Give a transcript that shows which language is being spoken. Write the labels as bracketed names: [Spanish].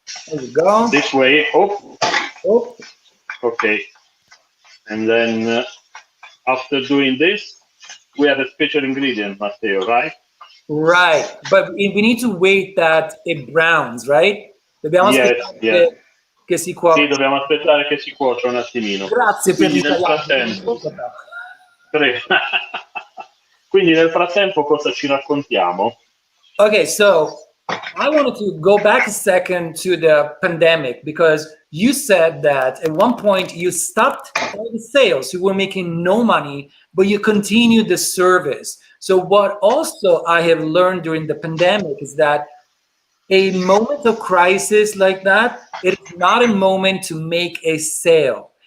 [English] There you go. This way. Oh. Okay. And then after doing this, we have a special ingredient, Matteo, right? Right, but we need to wait that it browns, right? [Italian] Dobbiamo aspettare che si cuoce. Sì, dobbiamo aspettare che si cuocia un attimino. Grazie per l'italiano. Quindi nel frattempo cosa ci raccontiamo? [English] Okay, so I wanted to go back a second to the pandemic, because you said that at one point you stopped all the sales. You were making no money, but you continued the service. So what also I have learned during the pandemic is that a moment of crisis like that, it's not a moment to make a sale.